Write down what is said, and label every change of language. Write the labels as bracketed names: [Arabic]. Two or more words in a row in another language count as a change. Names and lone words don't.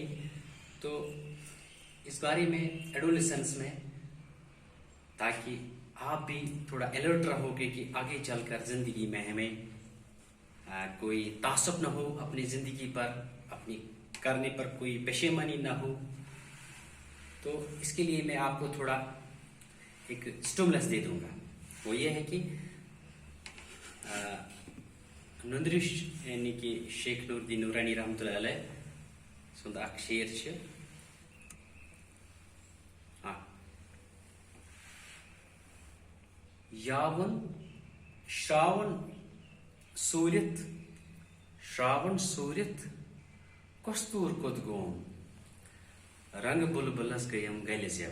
[Urdu] تو اس بارے میں ایڈولیسنس میں، تاکہ آپ بھی تھوڑا الرٹ رہوگے کہ آگے چل کر زندگی میں ہمیں کوئی تعصب نہ ہو اپنی زندگی پر، اپنی کرنے پر کوئی پشیمانی نہ ہو. تو اس کے لیے میں آپ کو تھوڑا ایک اسٹیمولس دے دوں گا. وہ یہ ہے کہ نندریش یعنی کہ شیخ نورالدین نورانی رحمۃ اللہ علیہ [Kashmiri] सुंद अख शेर छ। यावन श्रावण सूरित कस्तूर कोत गोम रंग बुलबुलस गयम गल ज़ेव।